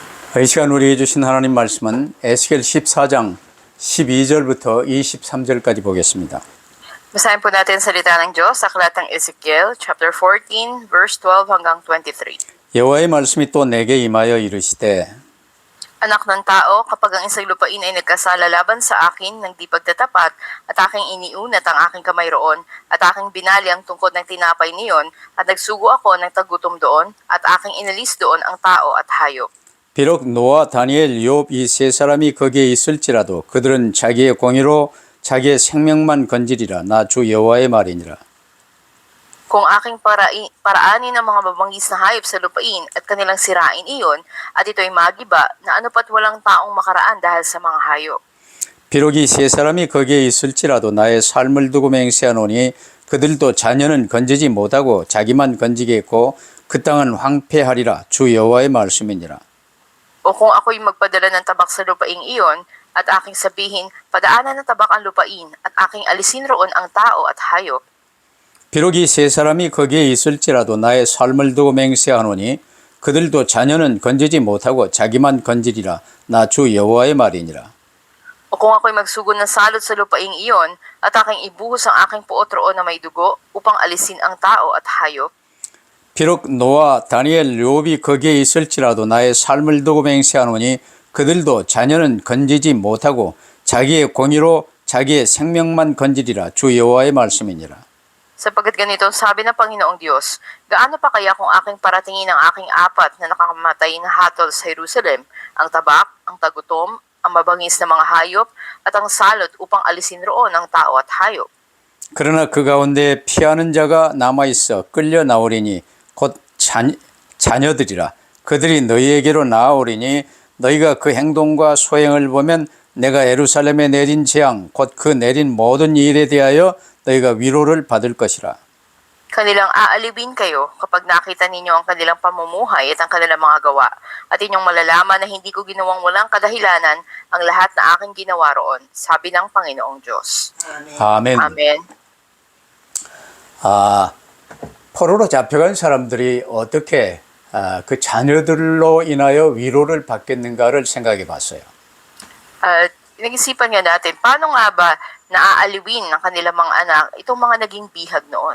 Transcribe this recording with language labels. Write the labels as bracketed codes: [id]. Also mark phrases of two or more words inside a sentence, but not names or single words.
[ko] 이 시간 우리에게 주신 하나님 말씀은 에스겔 14장 12절부터 23절까지 보겠습니다. [tl] Basahin po natin salita ng Diyos sa aklatang Ezekiel, chapter 14, verse 12 hanggang 23. [ko] 여호와의 말씀이 또 내게 임하여 이르시되 [tl] Anak ng tao, kapag ang isang lupain ay nagkasala laban sa akin ng di pagtatapat at aking iniunat ang aking kamay roon at aking binali ang tungkod ng tinapay niyon at nagsugo ako ng tagutom doon at aking inalis doon ang tao at hayop. [ko] 비록 노아, 다니엘, 욥 이 세 사람이 거기에 있을지라도 그들은 자기의 공의로 자기의 생명만 건지리라. 나 주 여호와의 말이니라. [tl] Kung aking paraanin ng mga mabanggis na hayop sa lupain at kanilang sirain iyon, at ito'y magiba na ano pat walang taong makaraan dahil sa mga hayop. [ko] 비록 이 세 사람이 거기에 있을지라도 나의 삶을 두고 맹세하노니 그들도 자녀는 건지지 못하고 자기만 건지겠고 그 땅은 황폐하리라. 주 여호와의 말씀이니라. [tl] O kung ako'y magpadala ng tabak sa lupaing iyon, at aking sabihin, padaanan ng tabak ang lupain, at aking alisin roon ang tao at hayop, [ko] 비록 이 세 사람이 거기에 있을지라도 나의 삶을 두고 맹세하노니 그들도 자녀는 건지지 못하고 자기만 건지리라. 나 주 여호와의 말이니라. [tl] o kung ako'y magsugo ng salot sa lupaing iyon, at aking ibuhos ang aking puot roon na may dugo, upang alisin ang tao at hayop, [ko] 비록 노아, 다니엘, 욥이 거기에 있을지라도 나의 삶을 두고 맹세하노니 그들도 자녀는 건지지 못하고 자기의 공의로 자기의 생명만 건지리라. 주 여호와의 말씀이니라. [tl] sapagkat ganito ang sabi ng Panginoong Diyos, gaano pa kaya kung aking paratingin ang aking apat na nakakamatay na hatol sa Jerusalem, ang tabak, ang tagutom, ang mabangis na mga hayop, at ang salot upang alisin roon ang tao at hayop. [ko] 그러나 그 가운데 피하는 자가 남아있어 끌려 나오리니 곧 자녀들이라. 그들이 너희에게로 나아오리니 너희가 그 행동과 소행을 보면 내가 예루살렘에 내린 재앙 곧 그 내린 모든 일에 대하여 너희가 위로를 받을 것이라. [tl] Kanilang aalibin kayo kapag nakita ninyo ang kanilang pamumuhay at ang kanilang mga gawa, at inyong malalaman na hindi ko ginawang walang kadahilanan ang lahat na aking ginawa roon, sabi ng Panginoong Diyos. [ko] 아멘. [tl] Amen. [ko] 포로로 잡혀간 사람들이 어떻게 그 자녀들로 인하여 위로를 받겠는가를 생각해 봤어요. [tl] At nag-isipan nga natin, paano nga ba naaaliwin ng kanilang mga anak itong mga naging bihag noon?